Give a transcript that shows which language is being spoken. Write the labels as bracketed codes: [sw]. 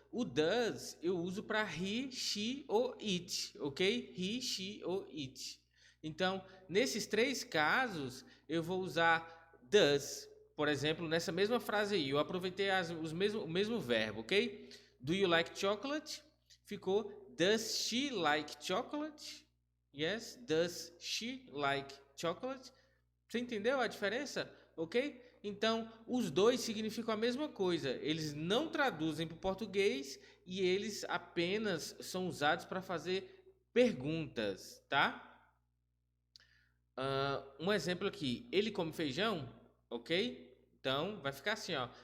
[pt] O does eu uso para he, she ou it, ok? He, she ou it. Então, nesses três casos, eu vou usar does. Por exemplo, nessa mesma frase aí, eu aproveitei o mesmo verbo, ok? [en] Do you like chocolate? [pt] Ficou [en] does she like chocolate? Yes, does she like chocolate? [pt] Você entendeu a diferença? Ok? Então, os dois significam a mesma coisa. Eles não traduzem para o português e eles apenas são usados para fazer perguntas, tá? Um exemplo aqui. Ele come feijão? Ok? Então, vai ficar assim, ó.